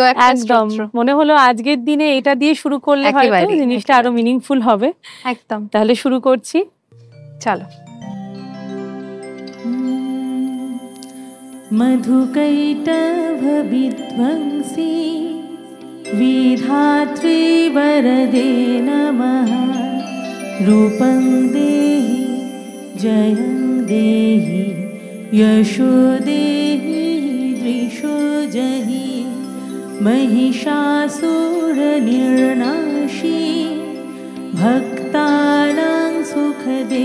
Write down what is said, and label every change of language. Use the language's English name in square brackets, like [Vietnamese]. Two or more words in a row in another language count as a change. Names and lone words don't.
[Bangla] একদম মনে হলো আজকের দিনে এটা দিয়ে শুরু করলে হয়তো জিনিসটা আরো মিনিংফুল হবে। একদম, তাহলে শুরু করছি, চলো। [Sanskrit] মধু কৈটব বিধ্বংসী विधात्री वरदे नमः रूपं देहि जयं देहि यशो देहि दृशो जहि महिषासुरनिर्नाशी भक्तानां सुखदे